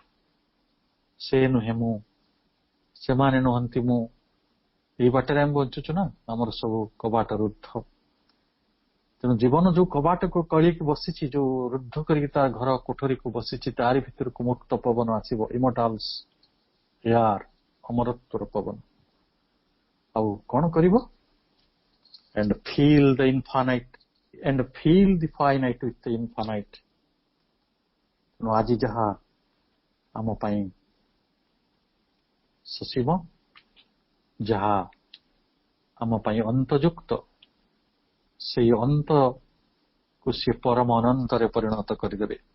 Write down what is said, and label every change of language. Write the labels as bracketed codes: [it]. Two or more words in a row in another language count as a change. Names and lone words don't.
[or] ସେ ନୁହେଁ ମୁଁ, ସେମାନେ ନୁହନ୍ତି ମୁଁ, ଏଇ ବାଟରେ ଆମେ ବଞ୍ଚୁଛୁ ନା। ଆମର ସବୁ କବାଟ ରୁଦ୍ଧ। ତେଣୁ ଜୀବନ ଯୋଉ କବାଟକୁ କଳିକି ବସିଛି, ଯୋଉ ରୁଦ୍ଧ କରିକି ତା ଘର କୋଠରୀକୁ ବସିଛି, ତାରି ଭିତରକୁ ମୁକ୍ତ ପବନ ଆସିବ, [en] immortal's air, [or] ଅମରତ୍ୱର ପବନ। ଆଉ କଣ କରିବ? [en] and feel the infinite and feel the finite with the infinite। [or] ତେଣୁ ଆଜି ଯାହା ଆମ ପାଇଁ ସସୀମ, ଯାହା ଆମ ପାଇଁ ଅନ୍ତଯୁକ୍ତ, ସେଇ ଅନ୍ତକୁ ସେ ପରମ ଅନନ୍ତରେ ପରିଣତ କରିଦେବେ।